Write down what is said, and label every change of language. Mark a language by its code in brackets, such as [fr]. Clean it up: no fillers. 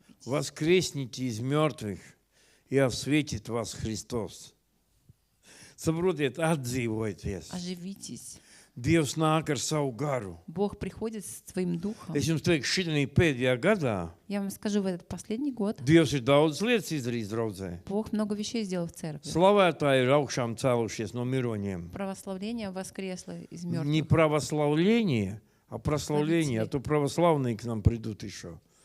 [ru] Воскресните из мертвых, и осветит вас Христос. [lv] Saprotiet, atdzīvojieties. [ru] Оживитесь. [lv] Dievs nāk ar savu garu. [ru] Бог приходит с своим духом. [lv] Es jums teikšu, šitanī pēdējā gadā [ru] Я вам скажу, в этот последний год [lv] Dievs ir daudz lietas izdarījis draudzē. [ru] Бог много вещей сделал в церкви. [lv] Slavētāji ir augšām cēlušies no miroņiem. [ru] Православление воскресло из Не мертвых. православление, а прославление. А то православные к нам придут еще.